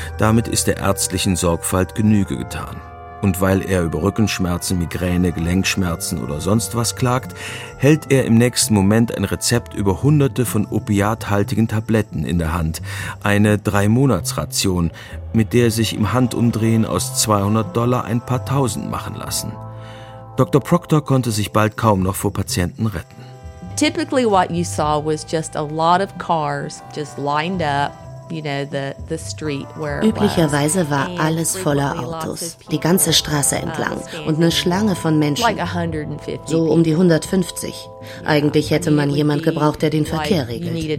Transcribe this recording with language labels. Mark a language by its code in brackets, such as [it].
[de] Damit ist der ärztlichen Sorgfalt Genüge getan. Und weil er über Rückenschmerzen, Migräne, Gelenkschmerzen oder sonst was klagt, hält er im nächsten Moment ein Rezept über hunderte von opiathaltigen Tabletten in der Hand. Eine 3-Monats-Ration, mit der sich im Handumdrehen aus $200 ein paar Tausend machen lassen. Dr. Proctor konnte sich bald kaum noch vor Patienten retten. [en] Typically what you saw was just a lot of cars just lined up, you know, the street where. [de] Üblicherweise war alles voller Autos, die ganze Straße entlang und eine Schlange von Menschen. [en] Like 150. [de] So um die 150. Eigentlich hätte man jemand gebraucht, der den Verkehr regelt.